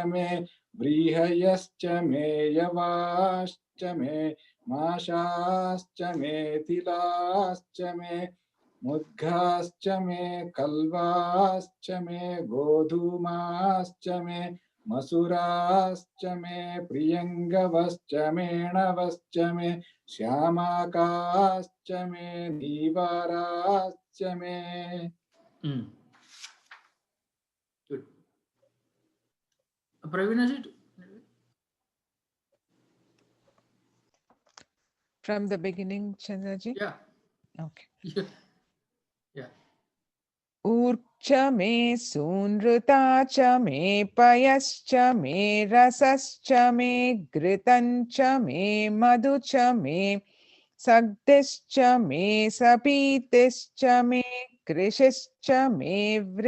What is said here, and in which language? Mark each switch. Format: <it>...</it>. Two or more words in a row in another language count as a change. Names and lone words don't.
<sa>मे व्रीहयश्च मे यवाश्च मे माषाश्च मे तिलाश्च मे मुद्गाश्च मे खल्वाश्च मे गोधूमाश्च मे मसूराश्च मे प्रियङ्गवश्च मे नवाश्च मे श्यामाकाश्च मे नीवाराश्च मे.</sa> <en>Good. Pravinaji? From the beginning, Chandraji? Yeah. Okay. Yeah.</en> <sa>ऊर्क्च मे सूनृता च मे पयश्च मे रसश्च मे घृतं च मे मधु च मे सग्धिश्च मे सपीतिश्च मे कृषिश्च मे</sa>